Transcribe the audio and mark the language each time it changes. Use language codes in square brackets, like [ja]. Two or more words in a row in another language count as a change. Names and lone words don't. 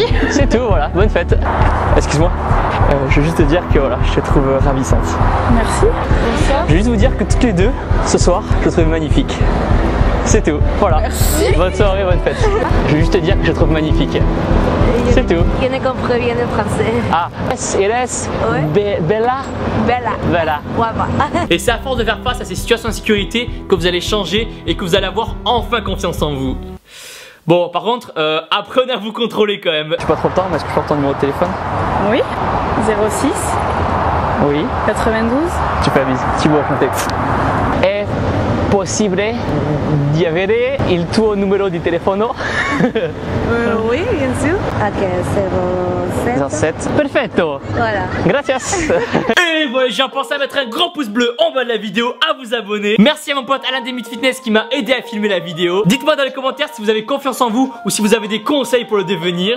[fr] C'est tout, voilà. Bonne fête. Excuse-moi. Je veux juste te dire que voilà, je te trouve ravissante. Merci. Bonsoir. Je veux juste vous dire que toutes les deux, ce soir, je te trouve magnifique. C'est tout, voilà. Merci. Bonne soirée, bonne fête. Je veux juste te dire que je te trouve magnifique. C'est tout. Je ne comprends rien de français. [es] Ah, eres bella. Bella. [fr] Ouais. Et c'est à force de faire face à ces situations d'insécurité que vous allez changer et que vous allez avoir enfin confiance en vous. Bon, par contre, apprenez à vous contrôler quand même. J'ai pas trop le temps, mais est-ce que je peux avoir ton numéro de téléphone? Oui. 06 Oui. 92. Tu fais la bise. Thibaut, racontez. [it] È possibile di avere il tuo numero di telefono? [fr] Oui, bien sûr. Ok, 07. [it] 07. Perfetto. [fr] Voilà. [es] Gracias. [fr] Et voilà, j'ai pensé à mettre un grand pouce bleu en bas de la vidéo, à vous abonner. Merci à mon pote Alain Demit Fitness qui m'a aidé à filmer la vidéo. Dites-moi dans les commentaires si vous avez confiance en vous ou si vous avez des conseils pour le devenir.